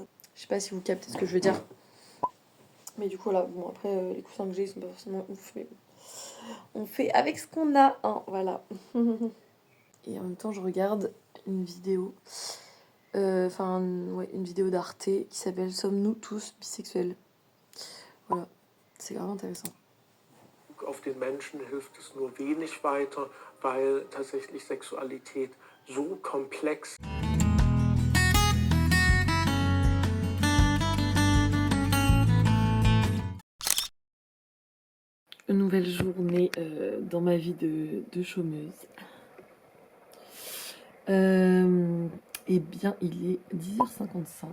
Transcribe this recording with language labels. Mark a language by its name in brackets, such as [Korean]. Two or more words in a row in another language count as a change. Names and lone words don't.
[French] Je sais pas si vous captez ce que je veux dire. Mais du coup, là, bon, après, les coussins que j'ai, ils sont pas forcément ouf, mais on fait avec ce qu'on a, hein, voilà. Et en même temps, je regarde une vidéo, enfin, ouais, une vidéo d'Arte qui s'appelle Sommes-nous tous bisexuels? Voilà, c'est grave intéressant. [German] Auf den Menschen hilft es nur wenig weiter, weil tatsächlich Sexualität so komplex. [French] Une nouvelle journée dans ma vie de chômeuse. Eh bien, il est 10h55.